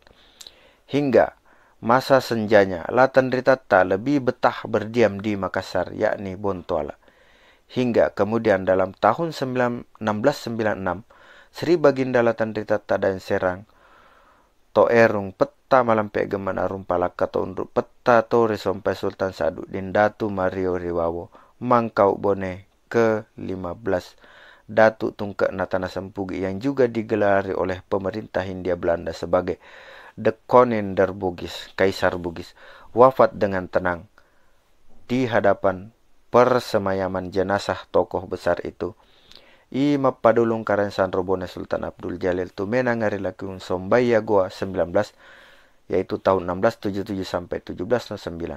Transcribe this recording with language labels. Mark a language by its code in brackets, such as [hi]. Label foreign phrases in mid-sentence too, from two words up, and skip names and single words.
[id] Hingga masa senjanya, Latandritata lebih betah berdiam di Makassar, yakni Bontoala. Hingga kemudian dalam tahun 1696, Sri Baginda Latandritata dan Serang Toerung Peta Malampe Gemen Arum Palaka Tonduk Peta Tori Sompai Sultan Sa'aduddin Datu Mario Riwawo Mangkau Bone ke-15 Datu Tungkek Natana Sempugi yang juga digelari oleh pemerintah Hindia Belanda sebagai [nl] The Koning der Bugis, [id] Kaisar Bugis, wafat dengan tenang di hadapan persemayaman jenazah tokoh besar itu. I Mapadulung Karen Sanro Bone Sultan Abdul Jalil Tumena Ngarilakung Sombaya Goa 19, yaitu tahun 1677 sampai 1709.